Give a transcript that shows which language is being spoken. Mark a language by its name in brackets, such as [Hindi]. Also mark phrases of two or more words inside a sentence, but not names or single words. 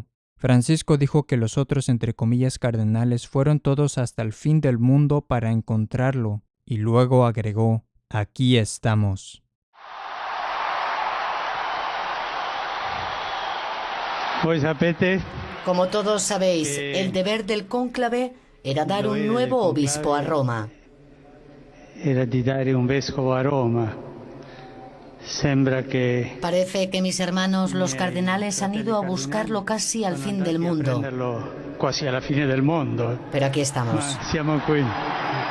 [Spanish] Francisco dijo que los otros, entre comillas, cardenales fueron todos hasta el fin del mundo para encontrarlo, y luego agregó, aquí estamos. Como todos sabéis, el deber del cónclave era dar un nuevo obispo a Roma. [Italian] Era di dare un vescovo a Roma. [Spanish] Parece que mis hermanos los cardenales han ido a buscarlo casi al fin del mundo. [Italian] Quasi alla fine del mondo. [Spanish] Pero aquí estamos. [Italian] Siamo qui.